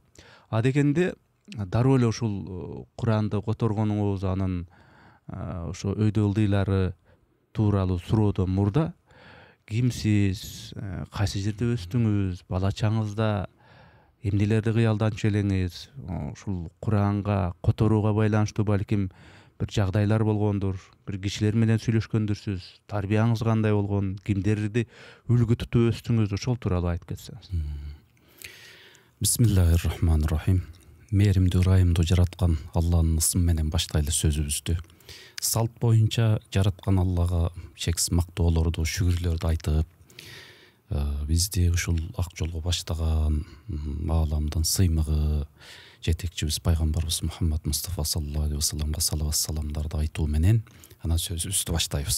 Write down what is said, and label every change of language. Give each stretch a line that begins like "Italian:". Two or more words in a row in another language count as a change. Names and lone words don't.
Kyrgyz: Адегенде дароо эле ушул Куранды которгонуңуз, анын ошо өйдө ылдыйлары тууралуу суроодон мурда кимсиз, кайсы жерде өстүңүз, бала чаңызда эмнелерди кыялданчу элеңиз, ушул Куранга которууга байланыштуу балким бир жагдайлар болгондур, бир кишилер менен сүйлөшкөндүрсүз, тарбияңыз кандай болгон, кимдерди үлгү тутуп өстүңүз, ошол тууралуу айтып кетсеңиз.
Arabic: بسم الله الرحمن الرحيم.
Kyrgyz: Мээримдүү, ырайымдуу жараткан Алланын ысымы менен баштайлы сөзүбүздү. Салт боюнча жараткан Аллага чексиз мактоолорду, шүгүрлөрдү айтып, бизди ушул ак жолго баштаган ааламдын сыймыгы жетекчибиз пайгамбарыбыз Мухаммад Мустафа
Arabic: صلى الله عليه
Kyrgyz: вассаламга салават саламдарды айтуу менен анан сөзүбүздү баштайбыз.